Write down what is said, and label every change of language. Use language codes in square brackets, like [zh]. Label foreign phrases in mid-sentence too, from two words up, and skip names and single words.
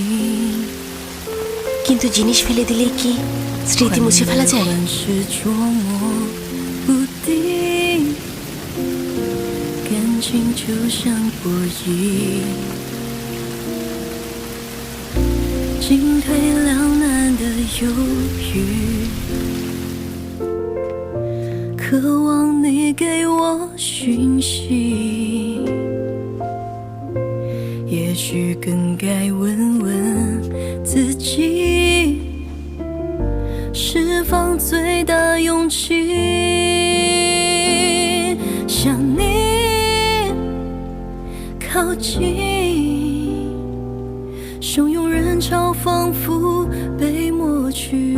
[bn] কিন্তু জিনিস ফেলে দিলেই কি স্মৃতি মুছে ফেলা যায়? [zh] 是捉摸不定，感情就像博弈，进退两难的犹豫。渴望你给我讯息，也许更该问问自己，释放最大勇气，向你靠近，汹涌人潮仿佛被抹去。